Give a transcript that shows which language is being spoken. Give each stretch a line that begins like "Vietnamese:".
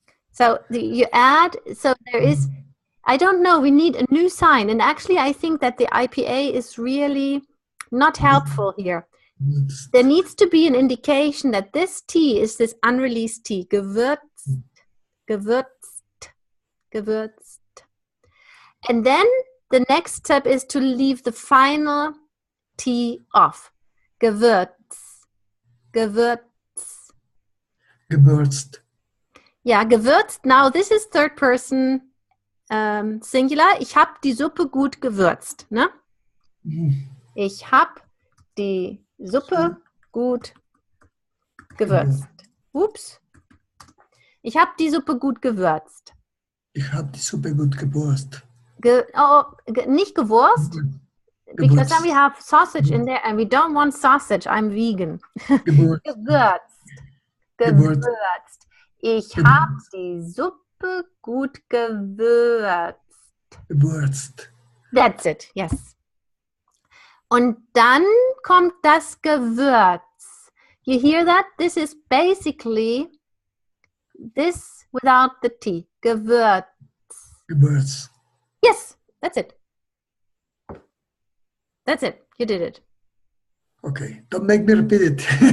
English: So you add, so there is, I don't know, we need a new sign. And actually, I think that the IPA is really not helpful here. There needs to be an indication that this T is this unreleased T.
German: Gewürzt, gewürzt, gewürzt.
English: And then the next step is to leave the final T off.
German: Gewürz, gewürz. Gewürzt. Ja, gewürzt.
English: Now this is third person singular.
German: Ich habe die Suppe gut gewürzt. Ne? Ich habe die Suppe gut gewürzt. Ups. Ich habe die Suppe gut gewürzt. Ich habe die Suppe gut gewürzt. Nicht gewurst.
English: Because then we have sausage in there and we don't want sausage. I'm vegan.
German: Gewürzt. Gewürzt. Ich habe die Suppe gut gewürzt. Gewürzt.
English: That's it, yes.
German: Und dann kommt das Gewürz.
English: You hear that? This is basically this without the T.
German: Gewürz. Gewürz.
English: Yes, that's it. That's it. You did it. Okay, don't make me repeat it.